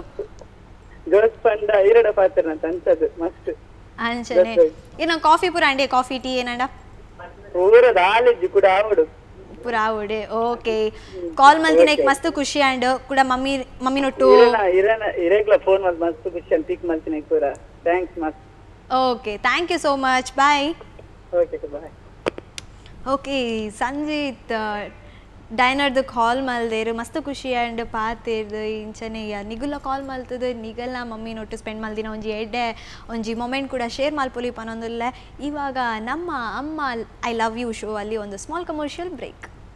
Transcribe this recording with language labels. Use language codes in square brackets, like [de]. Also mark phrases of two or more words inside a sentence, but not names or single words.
[tcy] ಜೋಸ್ ಪಂಡ ಈರಡ ಪಾತ್ರ ತಂಚದು ಮಸ್ತ್ ಅಂಚನೆ ಏನ ಕಾಫಿ ಪೂರ ಅಂಡೆ [en] coffee tea [tcy] ಏನಂಡ ಊರದ ಆಲಿಜ್ಜಿ ಕೂಡ ಆವಡು ಪೂರ ಆವಡೆ ಓಕೆ ಕಾಲ್ ಮಲ್ತಿನ ಮಸ್ತ್ ಖುಷಿ ಅಂಡ್ ಕೂಡ ಮಮ್ಮಿ ನೊಟ್ಟು ಇರೇಗ್ಲ ಫೋನ್ ಮಾಡಿ ಮಸ್ತ್ ಖುಷಿ ಅಂತ [kn] ಪಿಕ್ ಮಾಡ್ತೀನಿ [tcy] ಪೂರ ಥ್ಯಾಂಕ್ಸ್ ಮಸ್ತ್ [en] okay thank you so much bye okay bye [tcy] ಓಕೆ ಸಂಜಿತ್ ಡೈನರ್ದು ಕಾಲ್ ಮಲ್ದೇರು ಮಸ್ತ್ ಖುಷಿ ಅಂಡ್ ಪಾತೇರ್ದು ಇಂಚನೆ ನಿಗುಲ್ಲ ಕಾಲ್ ಮಲ್ತದ ನಿಗಲ್ಲ ಮಮ್ಮಿ ನೊಟ್ಟು ಸ್ಪೆಂಡ್ ಮಲ್ದಿನ ಒಂಜಿ ಎಡ್ಡೆ ಒಂಜಿ ಮೊಮೆಂಟ್ ಕೂಡ ಶೇರ್ ಮಲ್ಪೊಲಿ ಪನೊಂದುಲ್ಲೆ [kn] ಇವಾಗ ನಮ್ಮ ಅಮ್ಮ ಐ ಲವ್ ಯು ಶೋ ಅಲ್ಲಿ ಒಂದು [en] small commercial break